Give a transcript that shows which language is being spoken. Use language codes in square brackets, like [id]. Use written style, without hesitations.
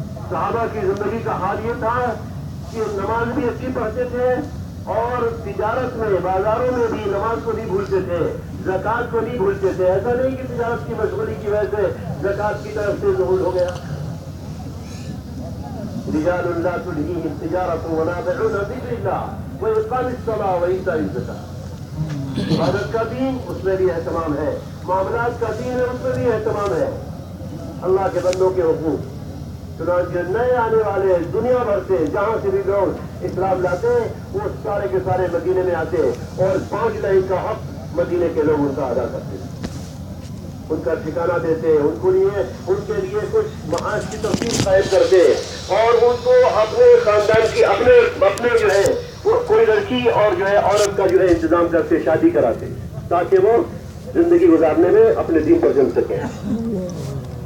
[ur] صحابہ کی زندگی کا حال یہ تھا کہ نماز بھی اچھی پڑھتے تھے اور تجارت میں بازاروں میں بھی نماز کو نہیں بھولتے تھے، زکات کو نہیں بھولتے تھے. ایسا نہیں کہ تجارت کی مشغولی کی وجہ سے زکات کی طرف سے ظہور ہو گیا. [ar] رجال لا تلهيهم تجارة ولا بيع عن ذكر الله وإقام الصلاة وإيتاء الزكاة. [ur] عبادت کا دین اس میں بھی اہتمام ہے، معاملات کا دین ہے اس میں بھی اہتمام ہے، اللہ کے بندوں کے حقوق. چنانچہ نئے آنے والے دنیا بھر سے جہاں سے بھی لوگ اسلام لاتے ہیں وہ سارے کے سارے مدینے میں آتے ہیں اور پانچ لائن کا حق مدینے کے لوگ ان کا ادا کرتے ہیں، ان کا ٹھکانہ دیتے ہیں، ان کو لیے ان کے لیے کچھ معاش کی تفصیل قائم کرتے ہیں اور ان کو اپنے خاندان کی اپنے جو ہے کوئی لڑکی اور جو ہے عورت کا جو ہے انتظام کرتے، شادی کراتے تاکہ وہ زندگی گزارنے میں اپنے دین پر جم سکیں.